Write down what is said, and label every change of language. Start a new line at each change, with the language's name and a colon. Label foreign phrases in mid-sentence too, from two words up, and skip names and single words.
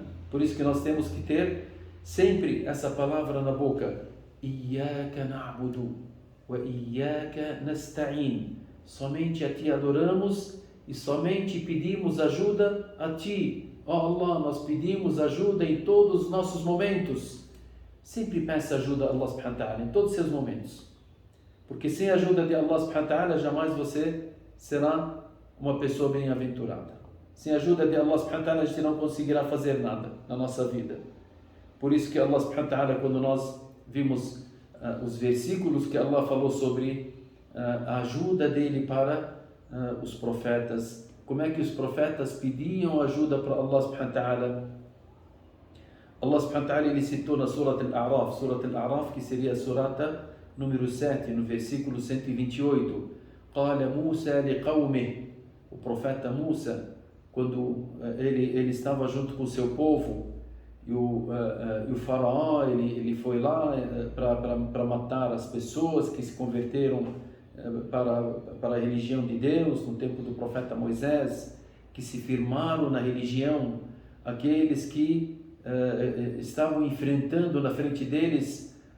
Portuguese: Por isso que nós temos que ter sempre essa palavra na boca.
Arabic: إياك نعبد وإياك نستعين.
Portuguese: Somente a Ti adoramos e somente pedimos ajuda a Ti. Ó Allah, nós pedimos ajuda em todos os nossos momentos. Sempre peça ajuda a Allah
Arabic: سبحانه وتعالى
Portuguese: em todos os seus momentos. Porque sem a ajuda de Allah
Arabic: سبحانه وتعالى,
Portuguese: jamais você será uma pessoa bem-aventurada. Sem a ajuda de Allah
Arabic: سبحانه وتعالى,
Portuguese: a gente não conseguirá fazer nada na nossa vida. Por isso que Allah
Arabic: سبحانه وتعالى,
Portuguese: quando nós vimos os versículos que Allah falou sobre a ajuda dele para os profetas, como é que os profetas pediam ajuda para Allah
Arabic: سبحانه وتعالى.
Portuguese: Allah
Arabic: سبحانه وتعالى
Portuguese: ele citou na Surat Al-A'raf, que seria a surata número 7, no versículo 128.
Arabic: قال موسى لقومه,
Portuguese: o profeta Musa, quando ele estava junto com o seu povo, e o faraó ele foi lá para matar as pessoas que se converteram para a religião de Deus no tempo do profeta Moisés, que se firmaram na religião, aqueles que estavam enfrentando na frente deles